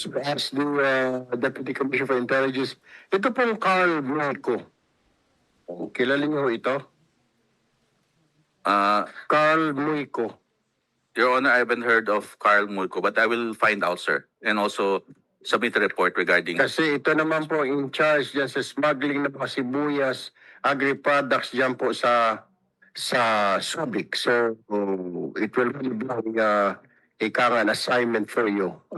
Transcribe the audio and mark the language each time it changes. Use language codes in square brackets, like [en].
[en] perhaps the Deputy Commissioner for Intelligence. [tl] Ito pong Carl Blanco. Kilala niyo ito? Carl Muico. [en] Your Honor, I haven't heard of Carl Mulco, but I will find out, sir, and also submit a report regarding. [tl] Kasi ito naman po in charge dyan sa smuggling ng mga sibuyas, agri-products dyan po sa Subic. [en] So, it will be an assignment for you.